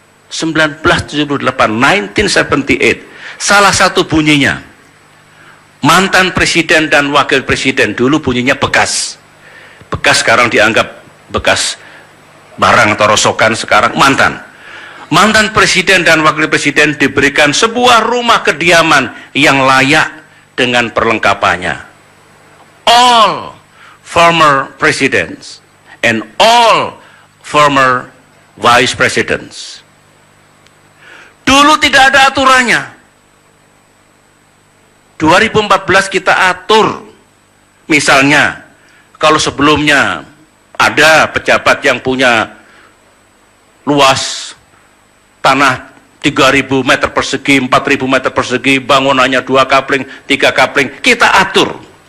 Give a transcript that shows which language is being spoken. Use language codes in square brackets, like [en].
[id] 1978, 1978. Salah satu bunyinya, mantan presiden dan wakil presiden, dulu bunyinya bekas. Bekas sekarang dianggap bekas barang atau rosokan, sekarang mantan. mantan presiden dan wakil presiden diberikan sebuah rumah kediaman yang layak dengan perlengkapannya. [en] All former presidents and all former vice presidents. [id] Dulu tidak ada aturannya. 2014 kita atur. Misalnya, kalau sebelumnya ada pejabat yang punya luas tanah 3.000 meter persegi, 4.000 meter persegi, bangunannya 2 kapling, 3 kapling, kita atur.